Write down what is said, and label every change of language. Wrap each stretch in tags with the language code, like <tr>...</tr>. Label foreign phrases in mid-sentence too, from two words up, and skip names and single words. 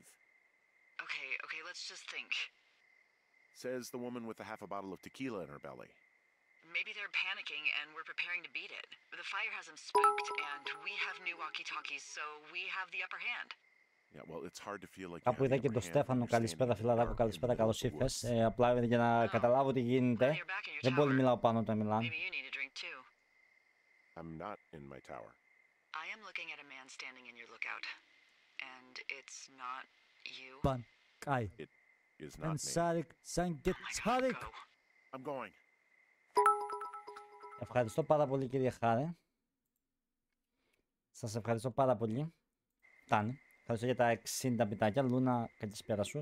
<en>Okay, let's just think. Says the woman with a half a bottle of tequila in her belly. Maybe they're panicking and we're preparing to beat it. The fire has them spooked and we have new walkie-talkies, so we have the upper hand. Yeah, well, it's hard to feel like</en> <el>Κάπου είδα και τον Στέφανο. Καλησπέρα φιλαράκο, καλησπέρα, καλώς ήρθες. Απλά για να καταλάβω τι γίνεται. Δεν πολύ μιλάω πάνω όταν μιλάνε.</el> <en>Maybe you need a drink too. I'm not in my tower. I am looking at a man standing in your lookout. And it's not you. Pan, Kai. It is not And me. Sarek, Sanket Oh my God, Sarek. go. I'm going.</en> <el>Ευχαριστώ πάρα πολύ κύριε Χάρε. Σας ευχαριστώ πάρα πολύ. Φτάνει. Ευχαριστώ για τα 60 πιτάκια. Λούνα, καλησπέρα σου.</el>